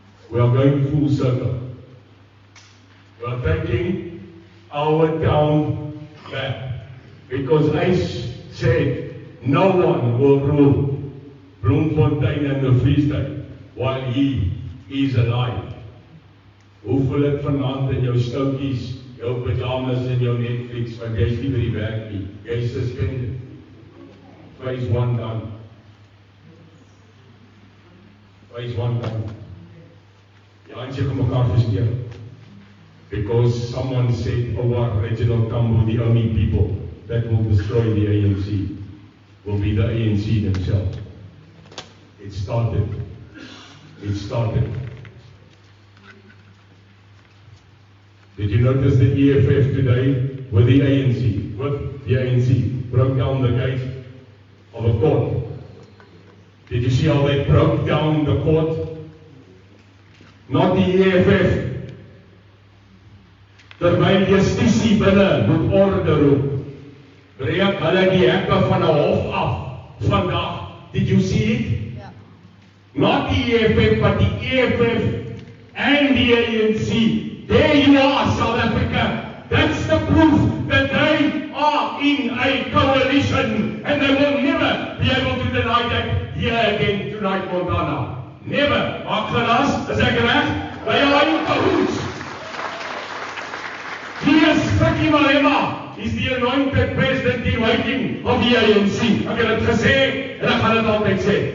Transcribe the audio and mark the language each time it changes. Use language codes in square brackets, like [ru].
[en] We are going full circle. We are taking our town back. Because I said no one will rule Bloemfontein and the Free State while he is alive. [af] Hoeveel het vanaand in jou stoutjies, jou pyjamas en jou Netflix, want jy is nie by die werk nie. Jy is suspended. [en] Phase 1 done. Phase 1 done. [af] Die ANC gaan mekaar verskeer. [en] Because someone said, oh, Reginald Tambo, the only people that will destroy the ANC will be the ANC themselves. It started. It started. Did you notice the EFF today with the ANC broke down the gate of a court? Did you see how they broke down the court? Not the EFF. [af] Terwyl justisie binne moet orde roep, breek hulle die hekke van 'n hof af vandag. [en] Did you see it? Yeah. Not the EFF, but the EFF and the ANC. There you are, South Africa. That's the proof that they are in a coalition, and they will never be able to deny that here again tonight, Montana. Never. [af] Maak geras, is ek reg? [en] They are in cahoots. Yes, Frankie Malema is the anointed president in waiting of the ANC. [af] Ek het dit gesê en ek gaan dit altyd sê.